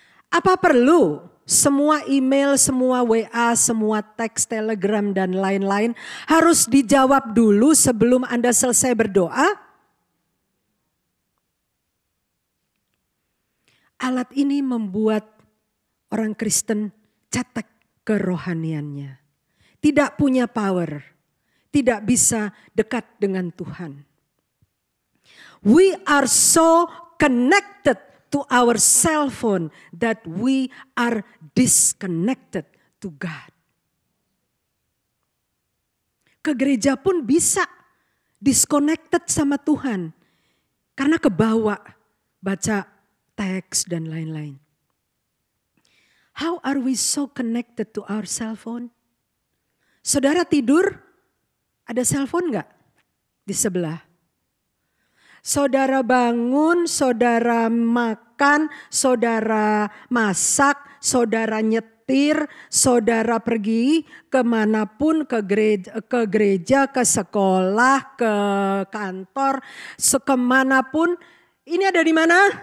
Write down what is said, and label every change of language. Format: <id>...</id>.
<id>Apa perlu semua email, semua WA, semua teks, telegram dan lain-lain harus dijawab dulu sebelum Anda selesai berdoa? Alat ini membuat orang Kristen cetek kerohaniannya. Tidak punya power. Tidak bisa dekat dengan Tuhan.</id> <en>We are so connected to our cell phone that we are disconnected to God.</en> <id>Ke gereja pun bisa disconnected sama Tuhan. Karena kebawa baca teks dan lain-lain.</id> <en>How are we so connected to our cell phone?</en> <id>Saudara tidur, ada cell phone enggak di sebelah? Saudara bangun, saudara makan, saudara masak, saudara nyetir, saudara pergi kemanapun, ke gereja, ke sekolah, ke kantor, kemanapun. Ini ada di mana?</id>